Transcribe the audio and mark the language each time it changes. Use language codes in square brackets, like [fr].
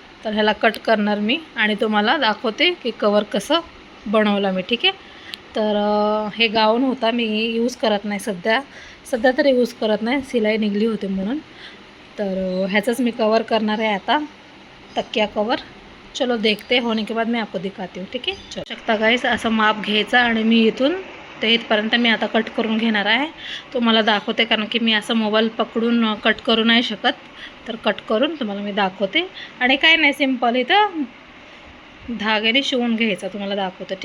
[mr] तर ह्याला कट करणार मी आणि तुम्हाला दाखवते की कवर कसं बनवलं मी. ठीक आहे. तर हे गाऊन होता, मी यूज करत नाही सध्या तर यूज करत नाही, सिलाई निघली होती म्हणून. तर ह्याचंच मी कवर करणार आहे आता, तकिया कवर. [hi] चलो देखते, होने के बाद मैं आपको दिखाती हूँ. [mr] ठीक आहे. चलो शकता गाइस, असं माप घ्यायचं आणि मी इथून ते इथपर्यंत मी आता कट करून घेणार आहे. तुम्हाला दाखवते, कारण की मी असं मोबाईल पकडून कट करू नाही शकत. तर कट करून तुम्हाला मी दाखवते. आणि काय नाही, सिम्पल इथं धाग्याने शिवून घ्यायचं, तुम्हाला दाखवते.